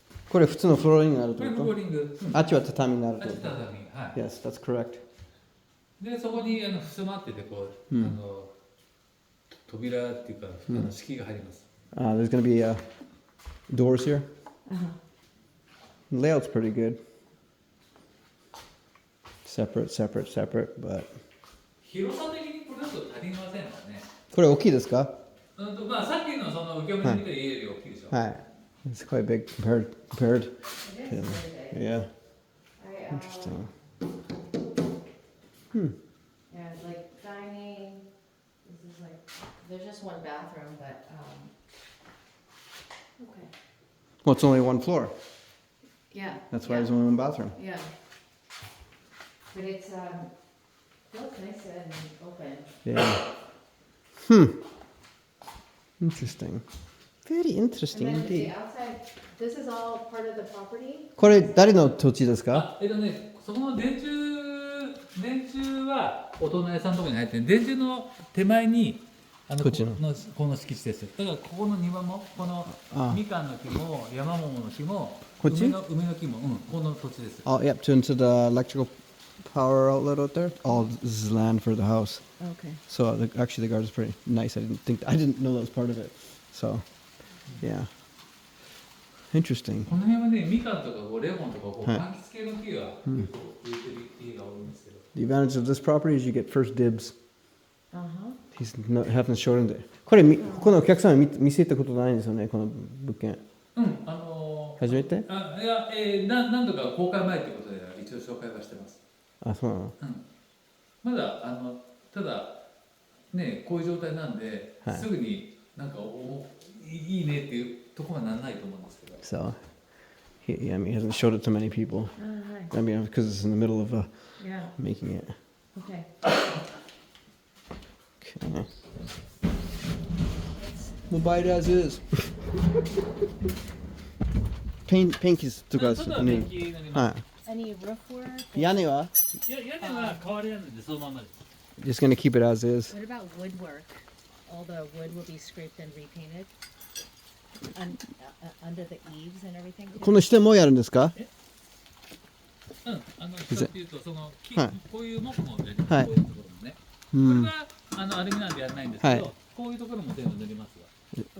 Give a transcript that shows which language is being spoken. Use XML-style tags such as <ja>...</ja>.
<ja>これ普通のフローリングになるっこれてこフローリング。と？あっちは畳になるっあっちてこと？畳。はい。</ja> <en>Yes, that's correct.</en> <ja>で、そこに襖っててこう、扉っていうか、敷居が入ります。</ja> <en>There's going to be doors here. The layout's pretty good. Separate, but</en> <ja>広さ的にこれだと足りませんかね。これ大きいですか？まあさっきのその受け身見た家より大きいでしょ。</ja> <en>はい。It's quite big compared. It is really big. Yeah. I, Interesting. Yeah, like dining. This is like, there's just one bathroom, but okay. Well, it's only one floor. Yeah. That's why yeah. there's only one bathroom. Yeah. But it's feels nice and open. Yeah. Interesting. Very interesting And then the indeed. outside, this is all part of the property.</en> <ja>これ誰の土地ですか？そこの電柱はお隣さんのところに入ってる。電柱の手前にこの敷地です。だからここの庭もこのみかんの木も山桃の木も梅の木もこの土地です。</ja> <en>Oh, yep, to the electrical power outlet out there. All this is land for the house. Okay. So actually the garden's pretty nice. I didn't know that was part of it. So, yeah. Interesting.</en> <ja>この辺はね、みかんとかレモンとか柑橘系の木が植えてる家が多いんですけど。</ja> <en>The advantage of this property is you get first dibs. Uh-huh. Haven't shown it.</en> <ja>ここのお客さん見せたことないんですよね、この物件。初めて？いや、何度か公開前ということで一応紹介はしてます。あ、そうなの？まだただね、こういう状態なんで、すぐになんかいいねっていうところはなんないと思うんですけど。</ja> <en>So, he hasn't showed it to many people. I mean, because it's in the middle of making it. Okay. Okay. We'll buy it as is.</en> <ja>ペンキとかですね。はい。</ja> <en>Any roof work?</en> <ja>屋根は？屋根は変わりないのでそのままです。</ja> <en>Just gonna keep it as is. What about woodwork? All the wood will be scraped and repainted under the eaves and everything.</en> <ja>この下もやるんですか？下っていうとその木、こういう木もね、こうはいいうところもね。これはアルミなんでやらないんですけど、こういうところも全部塗りますわ。</ja>